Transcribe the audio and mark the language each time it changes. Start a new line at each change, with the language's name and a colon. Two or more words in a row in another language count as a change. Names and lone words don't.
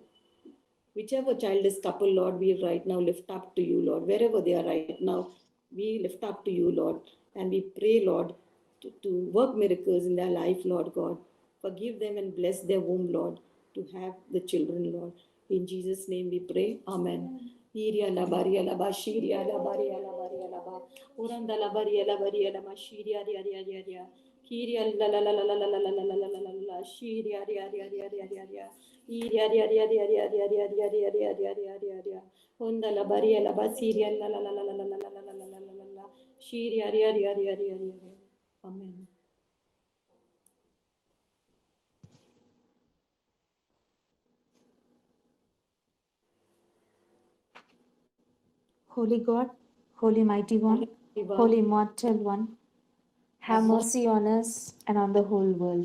English: Whichever childless couple, Lord, we right now lift up to you, Lord, wherever they are right now. we lift up to you, Lord, and we pray, Lord, to work miracles in their life, Lord God. Forgive them and bless their womb, Lord, to have the children, Lord. In Jesus' name we pray. Amen. Iria la baria la ba shiria la baria la baria la ba. Uranda la baria la ma shiria ria ria ria ria. Kiria la la la la la la la la la la la la la la shiria ria ria ria ria ria ria. Iria ria ria ria ria ria ria ria ria ria ria ria ria ria. Onda la baria la ba siria la la la la la la la la la la la la la la. Shiria ria ria ria ria ria. Amen. Holy God, Holy Mighty One, Holy Immortal One, have mercy on us and on the whole world.